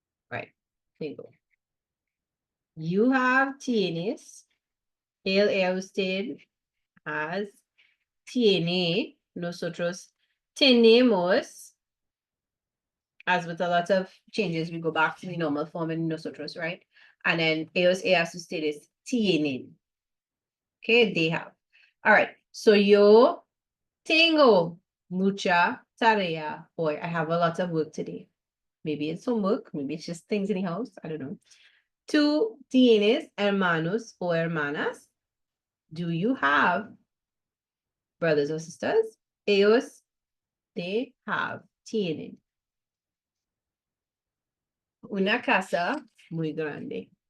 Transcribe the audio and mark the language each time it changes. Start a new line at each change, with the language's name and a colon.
English: Right, tengo. You have tienes.
Spanish: Usted has. Tiene. Nosotros tenemos.
English: As with a lot of changes, we go back to the normal form in nosotros, right? And then
Spanish: ellos ustedes tienen.
English: Okay, they have. All right, so
Spanish: yo tengo mucha tarea.
English: Boy, I have a lot of work today. Maybe it's homework, maybe it's just things in the house. I don't know.
Spanish: Tú tienes hermanos o hermanas?
English: Do you have brothers or sisters? Ellos, they have, tienen.
Spanish: Una casa muy grande.